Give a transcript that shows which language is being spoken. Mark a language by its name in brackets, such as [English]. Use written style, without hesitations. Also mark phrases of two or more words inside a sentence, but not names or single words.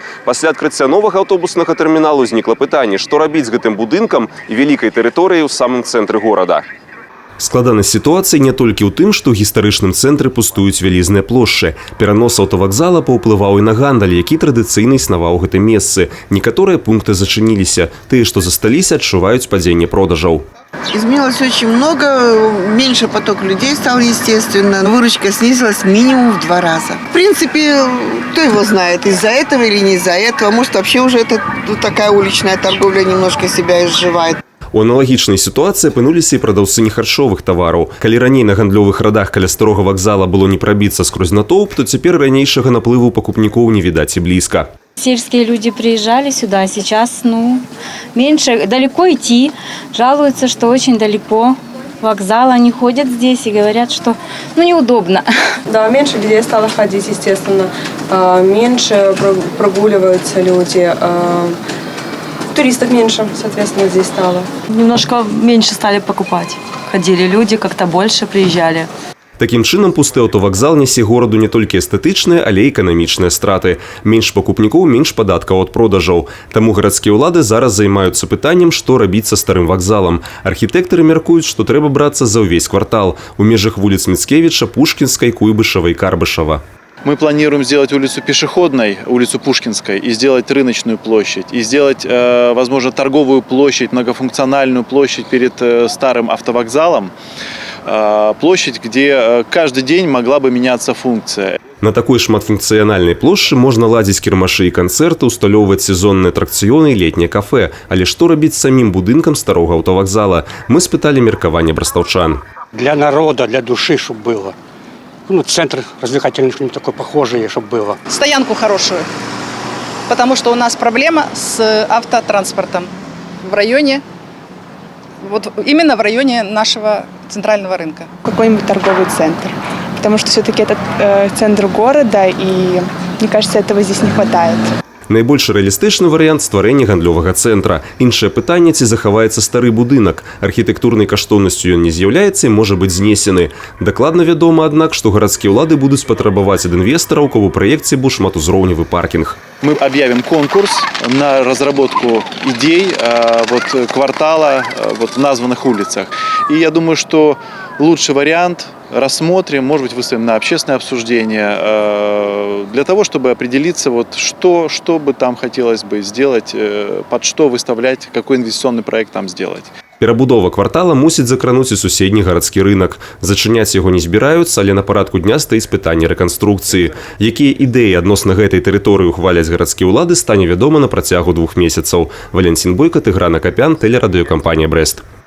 [Belarusian] Пасля адкрыцця новага аўтобуснага тэрміналу ўзнікла пытанне, што рабіць з гэтым будынкам і вялікай тэрыторыяй у самым цэнтры горада. Складанасць сітуацыі не толькі ў тым, што ў гістарычным цэнтры пустуюць вялізныя плошчы. Перанос аўтавакзала паўплываў і на гандаль, які традыцыйна існаваў у гэтым месцы. Некаторыя пункты зачыніліся. Тыя, што засталіся, адчуваюць падзенне продажаў. [Russian] Изменилось очень много, меньше поток людей стал, естественно. Выручка снизилась минимум в 2 раза. В принципе, кто его знает, из-за этого или не из-за этого. Может, вообще уже такая уличная торговля немножко себя изживает. [Belarusian] У аналагічнай сітуацыі апынуліся і прадаўцы нехарчовых тавараў. Калі раней на гандлёвых радах каля старога вакзала было не прабіцца скрозь натоўп, то цяпер ранейшага наплыву пакупнікоў не відаць і блізка. [Russian] Сельские люди приезжали сюда, сейчас, меньше, далеко идти. Жалуются, что очень далеко. Вокзал, они ходят здесь и говорят, что неудобно. Да, меньше людей стало ходить, естественно. Меньше прогуливаются люди. Туристов меньше, соответственно, здесь стало. Немножко меньше стали покупать. Ходили люди, как-то больше приезжали. [Belarusian] Такім чынам, пусты аўтавакзал нясе гораду не толькі эстэтычныя, але і эканамічныя страты. Менш пакупнікоў, менш падаткаў ад продажаў. Таму гарадскія ўлады зараз займаюцца пытаннем, што рабіць са старым вакзалам. Архітэктары мяркуюць, што трэба брацца за ўвесь квартал у межах вуліц Міцкевіча, Пушкінскай, Куйбышева и Карбышева. [Russian] Мы планируем сделать улицу пешеходной, улицу Пушкинской, и сделать рыночную площадь, и сделать, возможно, торговую площадь, многофункциональную площадь перед старым автовокзалом. Площадь, где каждый день могла бы меняться функция. [Belarusian] На такой шматфункцыянальнай плошчы можна ладзіць кірмашы і канцэрты, усталёўваць сезонныя атракцыёны і летнія кафе. Але што рабіць з самім будынкам старога аўтавакзала? Мы спыталі меркаванне брастаўчан. [Russian] Для народа, для души, чтобы было. Центр развлекательный, что-нибудь такое похожее, чтобы было. Стоянку хорошую, потому что у нас проблема с автотранспортом в районе, именно в районе нашего центрального рынка. Какой-нибудь торговый центр, потому что все-таки это центр города, и мне кажется, этого здесь не хватает. [Belarusian] Найбольш рэалістычны варыянт стварэння гандлёвага цэнтра. Іншае пытанне, ці захаваецца стары будынак. Архітэктурнай каштоўнасцю ён не з'яўляецца і можа быць знесены. Дакладна вядома, аднак, што гарадскія ўлады будуць патрабаваць ад інвестараў, каб у праекце быў шматузроўневы паркінг. [Russian] Мы объявим конкурс на разработку идей квартала в названных улицах. И я думаю, что лучший вариант рассмотрим, может быть, выставим на общественное обсуждение, для того, чтобы определиться, что бы там хотелось бы сделать, под что выставлять, какой инвестиционный проект там сделать. [Belarusian] Перабудова квартала мусіць закрануць і суседні гарадскі рынок. Зачыняць яго не збіраюцца, але на парадку дня стаіць пытанне рэканструкцыі. Якія ідэі адносна гэтай тэрыторыі ухваляць гарадскія ўлады, стане вядома на працягу 2 месяцаў. Валентин Бойко, Тыгран Акопян, тэлерадыёкампанія «Брэст».